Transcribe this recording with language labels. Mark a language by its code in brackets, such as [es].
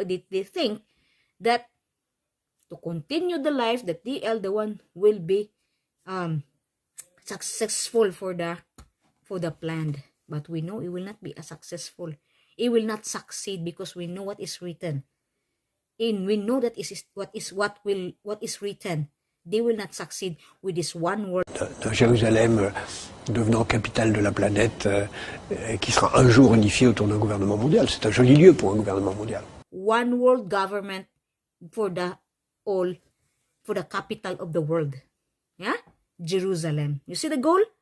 [en] They think that to continue the life that the one will be successful for the plan. But we know it will not be as successful. It will not succeed because we know what is written. And we know that what is written. They will not succeed with this one world. [fr] De Jérusalem devenant capitale de la planète, qui sera un jour unifiée autour d'un gouvernement mondial. C'est un joli lieu pour un gouvernement mondial. [en] One world government for the capital of the world. Yeah? Jerusalem. You see the goal?